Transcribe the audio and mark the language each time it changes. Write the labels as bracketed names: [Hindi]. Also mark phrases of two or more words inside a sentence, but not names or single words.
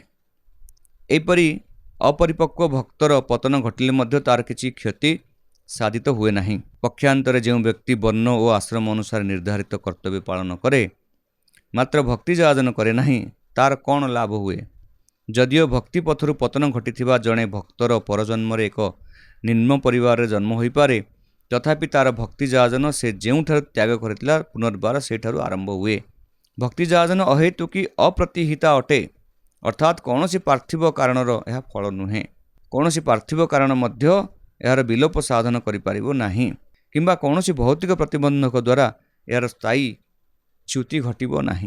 [Odia] ଏହିପରି ଅପରିପକ୍ୱ ଭକ୍ତର ପତନ ଘଟିଲେ ମଧ୍ୟ ତାର କିଛି କ୍ଷତି ସାଧିତ ହୁଏ ନାହିଁ। ପକ୍ଷାନ୍ତରେ ଯେଉଁ ବ୍ୟକ୍ତି ବର୍ଣ୍ଣ ଓ ଆଶ୍ରମ ଅନୁସାରେ ନିର୍ଦ୍ଧାରିତ କର୍ତ୍ତବ୍ୟ ପାଳନ କରେ ମାତ୍ର ଭକ୍ତି ଯାଜନ କରେ ନାହିଁ, ତାର କ'ଣ ଲାଭ ହୁଏ? ଯଦିଓ ଭକ୍ତି ପଥରୁ ପତନ ଘଟିଥିବା ଜଣେ ଭକ୍ତର ପରଜନ୍ମରେ ଏକ ନିମ୍ନ ପରିବାରରେ ଜନ୍ମ ହୋଇପାରେ, ତଥାପି ତାର ଭକ୍ତି ଯାଜନ ସେ ଯେଉଁଠାରୁ ତ୍ୟାଗ କରିଥିଲା ପୁନର୍ବାର ସେଠାରୁ ଆରମ୍ଭ ହୁଏ। ଭକ୍ତି ଯାଜନ ଅହେତୁକି ଅପ୍ରତିହିତା ଅଟେ, ଅର୍ଥାତ୍ କୌଣସି ପାର୍ଥିବ କାରଣର ଏହା ଫଳ ନୁହେଁ। କୌଣସି ପାର୍ଥିବ କାରଣ ମଧ୍ୟ ଏହାର ବିଲୋପ ସାଧନ କରିପାରିବ ନାହିଁ କିମ୍ବା କୌଣସି ଭୌତିକ ପ୍ରତିବନ୍ଧକ ଦ୍ୱାରା ଏହାର ସ୍ଥାୟୀ ଚ୍ୟୁତି ଘଟିବ ନାହିଁ।